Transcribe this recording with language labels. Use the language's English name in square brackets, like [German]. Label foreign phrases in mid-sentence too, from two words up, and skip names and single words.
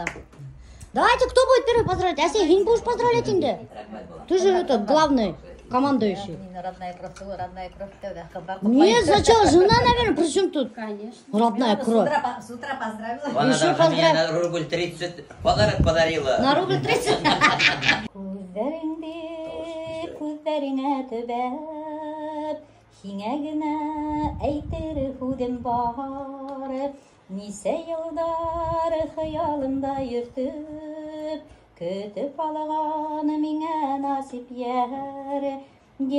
[Russian] Давайте, кто будет первый поздравлять? Ася, не будешь поздравлять инде? Ты же этот главный, командующий. Родная кровь. Нет, сначала жена, наверное, при чем тут? Конечно. Родная кровь. С утра поздравила. Она Еще даже мне поздравь. на рубль 30 подарок подарила. На рубль 30. [Bashkir] Күздеріңе төбәп, хиңә генә әйтер һүҙем бар. Нисә йылдар хыялымда йөртөп, көтөп алған миңә насип яр.